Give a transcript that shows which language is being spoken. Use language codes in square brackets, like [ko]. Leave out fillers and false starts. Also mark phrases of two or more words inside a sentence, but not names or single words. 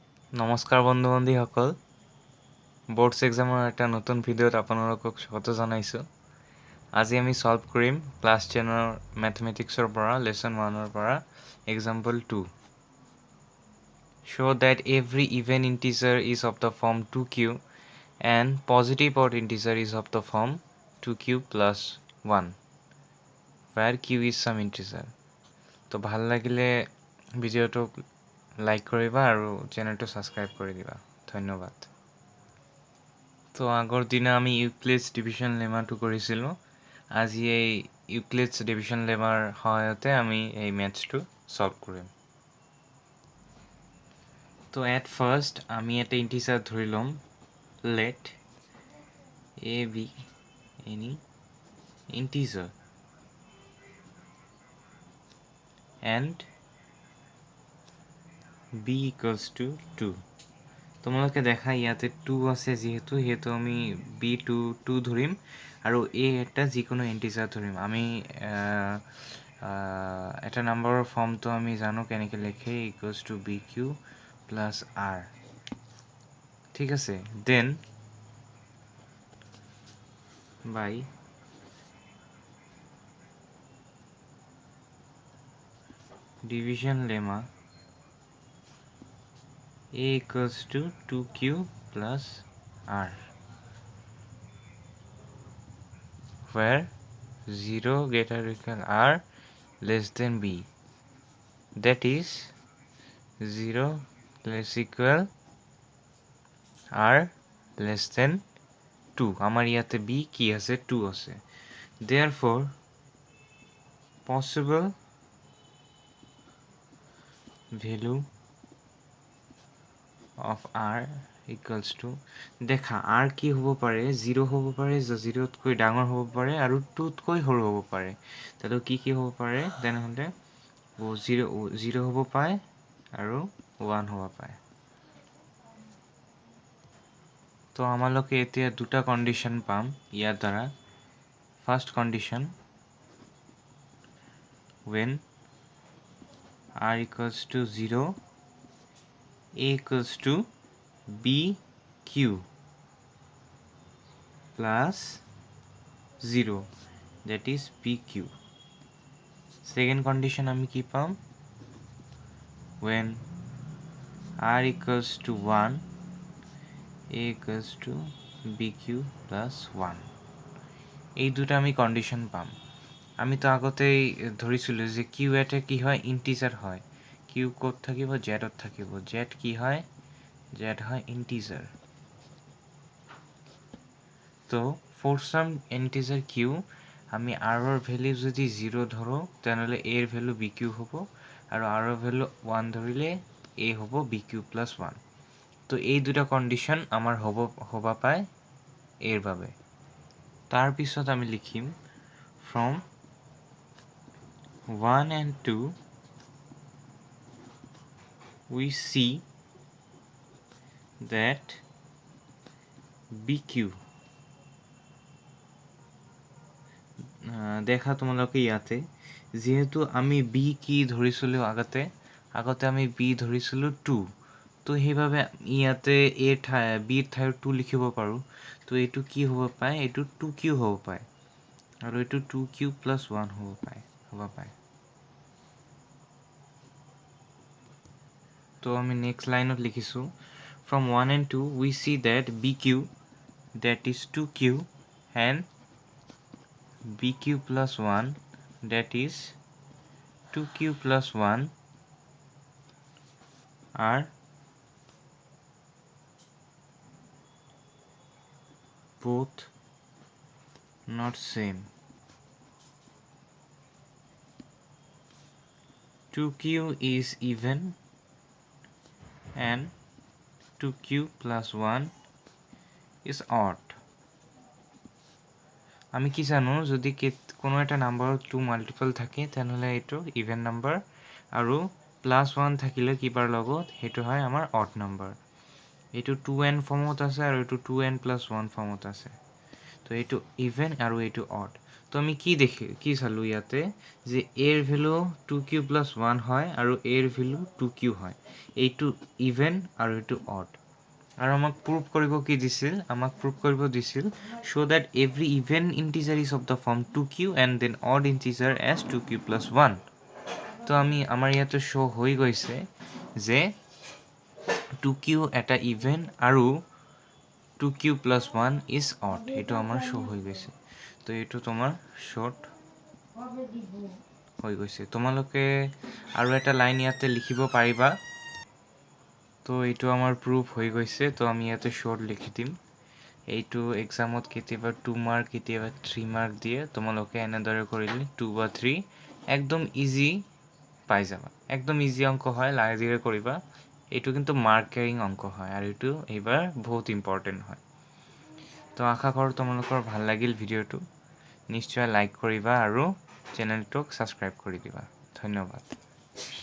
[as] নমস্কাৰ বন্ধু বান্ধৱীসকল, বোৰ্ডছ এক্সামৰ এটা নতুন ভিডিঅ'ত আপোনালোকক স্বাগত জনাইছোঁ। আজি আমি সলভ কৰিম ক্লাছ 10ৰ মেথমেটিক্সৰ পৰা লেসন 1ৰ পৰা এক্সাম্পল 2। [en] Show that every even integer is of the form 2q and positive odd integer is of the form 2q plus 1 where q is some integer. [as] তো ভাল লাগিলে ভিডিঅ'টোক লাইক কৰিবা আৰু চেনেলটো ছাবস্ক্ৰাইব কৰি দিবা। ধন্যবাদ। তো আগৰ দিনা আমি ইউক্লিডছ ডিভিজন লেমাটো কৰিছিলোঁ। আজি এই ইউক্লিডছ ডিভিজন লেমাৰ সহায়তে আমি এই মেথছটো সলভ কৰিম। [en] তো at first [as] আমি এটা ইন্টিজাৰ ধৰি ল'ম, [en] let a be any integer and b equals to 2। [as] তোমালোকে দেখা ইয়াতে 2 আছে যিহেতু আমি b2 ধৰিম আৰু a এটা যিকোনো ইন্টিজাৰ ধৰিম। আমি এটা নাম্বাৰৰ ফৰ্মটো আমি জানো কেনেকৈ লিখে, [en] equals to bq plus r. [as] ঠিক আছে, [en] then by division lemma a equals to 2q plus r, where 0 greater or equal r less than b, that is 0 less equal r less than 2। [as] আমার ইয়াতে b কি আছে, 2 আছে। [en] therefore possible value of r equals to, [as] দেখা r কি হ'ব পাৰে, 0 হ'ব পাৰে, 0তকৈ ডাঙৰ হ'ব পাৰে আৰু 2তকৈ সৰু হ'ব পাৰে। তাতো কি হ'ব পাৰে, তেনেহ'লে 0 হ'ব পাৰে আৰু 1 হ'ব পাৰে। তো আমালোকে এতিয়া দুটা কণ্ডিশ্যন পাম ইয়াৰ দ্বাৰা। [en] first condition, when r equals to 0, a equals to bq plus 0, that is pq। second condition [as] আমি কি পাম, [en] when r equals to 1, a equals to bq plus 1। [as] এই দুটা আমি কণ্ডিশ্যন পাম। আমি তো আগতেই ধৰিছিলোঁ যে কিউ এটা কি হয়, ইন্টিজাৰ হয়। কিউ ক'ত থাকিব, জেডত থাকিব। জেড কি হয়, জেড হয় ইন্টিজাৰ। তো [en] for some integer q [as] আমি আৰৰ ভেলু যদি 0 ধৰোঁ তেনেহ'লে এৰ ভেলু বি কিউ হ'ব, আৰু আৰৰ ভেলু 1 ধৰিলে এ হ'ব [en] b q plus 1. [as] তো এই দুটা কণ্ডিশ্যন আমাৰ হ'ব পায় এৰ বাবে। তাৰপিছত আমি লিখিম [en] from 1 and 2 we see that bq, [as] দেখা তোমালোকে ইয়াতে যিহেতু আমি বি কি ধৰিছিলোঁ আগতে আমি বি ধৰিছিলোঁ 2, তো সেইভাবে ইয়াতে বিৰ ঠাইত 2 লিখিব পাৰোঁ। তো এইটো কি হ'ব পাৰে, এইটো 2q হ'ব পাৰে আৰু এইটো 2q প্লাছ 1 হ'ব পাৰে। তো আমি নেক্সট লাইনত লিখিছোঁ, [en] from 1 and 2 we see that bq, that is 2q, and bq plus 1, that is 2q plus 1 are both not same. 2q is even and 2q plus 1 is odd. [as] আমি কি জানো, যদি কোনো এটা নাম্বাৰত 2 মাল্টিপল থাকে তেনেহ'লে এইটো [en] even number, [as] আৰু প্লাছ 1 থাকিলে কিবাৰ লগত সেইটো হয় আমাৰ [en] odd number. [as] এইটো 2n ফৰ্মত আছে আৰু এইটো 2n প্লাছ 1 ফৰ্মত আছে। তো এইটো ইভেন আৰু এইটো অড। তো আমি কি চালো ইয়াতে যে a এর ভ্যালু 2q + 1 হয় আৰু a এর ভ্যালু 2q হয় এইটো ইভেন আৰু এইটো অড আৰু আমাক প্ৰুভ কৰিব কি দিছিল আমাক প্ৰুভ কৰিব দিছিল [en] show that every even integer is of the form 2q and then odd integer as 2q + 1 [as] তো আমি আমাৰ ইয়াতে শো হৈ গৈছে যে 2q এটা ইভেন আৰু 2q + 1 [en] is odd [as] এইটো আমাৰ শো হৈ গৈছে তো এইটো তোমাৰ শর্ট হৈ গৈছে তোমালোকে আৰু এটা লাইন ইয়াতে লিখিব পাৰিবা তো এইটো আমাৰ প্ৰুফ হৈ গৈছে তো আমি ইয়াতে শর্ট লিখি দিম এইটো এক্সামত কেতিয়াবা 2 মাৰ্ক কেতিয়াবা 3 মাৰ্ক দিয়ে তোমালোকে এনেদৰে কৰিলে 2 বা 3 একদম ইজি পাই যাবা একদম ইজি অঙ্ক হয় লাহেধিৰে কৰিবা এইটো কিন্তু মাৰ্ক ক্যাৰিং অঙ্ক হয় আৰু এইটো এইবাৰ বহুত ইম্পৰ্টেন্ট হয় তো আশা কৰোঁ তোমালোকৰ ভাল লাগিল ভিডিঅ'টো নিশ্চয় লাইক কৰিবা আৰু চেনেলটোক সাবস্ক্ৰাইব কৰি দিবা ধন্যবাদ